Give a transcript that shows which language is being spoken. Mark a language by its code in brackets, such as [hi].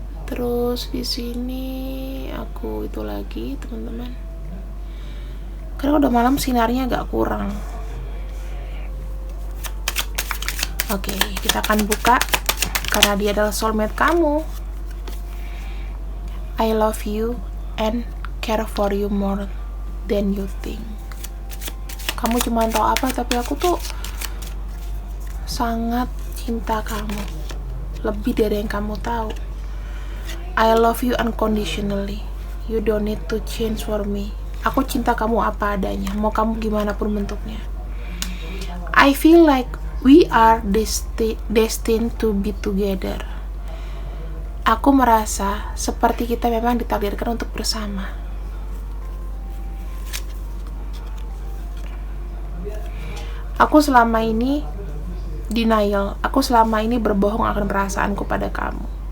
[id] Terus di sini aku itu lagi teman-teman, karena udah malam sinarnya agak kurang. Oke, kita akan buka karena dia adalah soulmate kamu. [en] I love you and care for you more than you think. [id] Kamu cuma tahu apa, tapi aku tuh sangat cinta kamu, lebih dari yang kamu tahu. [en] I love you unconditionally. You don't need to change for me. [id] Aku cinta kamu apa adanya, mau kamu gimana pun bentuknya. [en] I feel like we are destined to be together. [id] Aku merasa seperti kita memang ditakdirkan untuk bersama. Aku selama ini denial. Aku selama ini berbohong akan perasaanku pada kamu.